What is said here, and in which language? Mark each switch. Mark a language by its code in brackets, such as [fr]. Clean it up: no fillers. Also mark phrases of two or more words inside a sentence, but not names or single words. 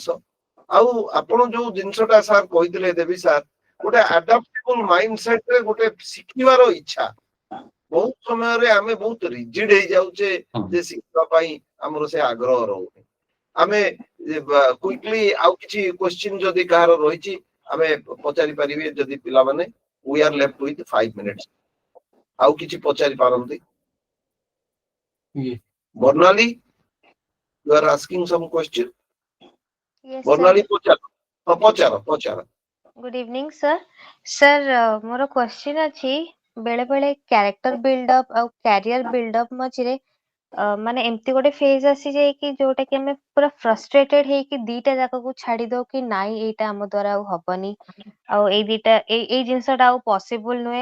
[or] ଆଉ ଆପଣ ଯୋଉ ଜିନିଷଟା ସାର୍ କହିଥିଲେ ଦେବୀ ସାର୍, ଗୋଟେ [en] adaptable mind setରେ [or] ଗୋଟେ ଶିଖିବାର ଇଚ୍ଛା। ବହୁତ ସମୟରେ ଆମେ ବହୁତ ରିଜିଡ ହେଇଯାଉଛେ ଯେ ଶିଖିବା ପାଇଁ ଆମର ସେ ଆଗ୍ରହ ରହୁନି। ଆମେ କୁଇକଲି ଆଉ କିଛି କ୍ୱେଶ୍ଚିନ୍ ଯଦି କାହାର ରହିଛି ଆମେ ପଚାରି ପାରିବେ। ଯଦି ପିଲାମାନେ [en] we are left with 5 minutes, [or] ଆଉ କିଛି ପଚାରି ପାରନ୍ତି। ବର୍ଣ୍ଣାলী, [en] you are asking some question? Yes, ବର୍ଣ୍ଣାলী sir. [or] ପଚାର। ହଁ ପଚାର। [en] Good evening, sir. Sir, [or] ମୋର question ଅଛି, ବେଳେ ବେଳେ [en] character buildup [or] ଆଉ [en] career buildup [or] ମଝିରେ ମାନେ ଏମିତି ଗୋଟେ ଫେଜ୍ ଆସିଯାଏ କି ଯୋଉଟା କି ଆମେ ପୁରା ଫ୍ରଷ୍ଟ୍ରେଟେଡ ହେଇକି ଦିଟା ଯାକକୁ ଛାଡି ଦଉ କି ନାଇଁ ଏଇଟା ଆମ ଦ୍ୱାରା ଆଉ ହବନି, ଆଉ ଏଇ ଜିନିଷଟା ଆଉ ପସିବୁଲ ନୁହେଁ।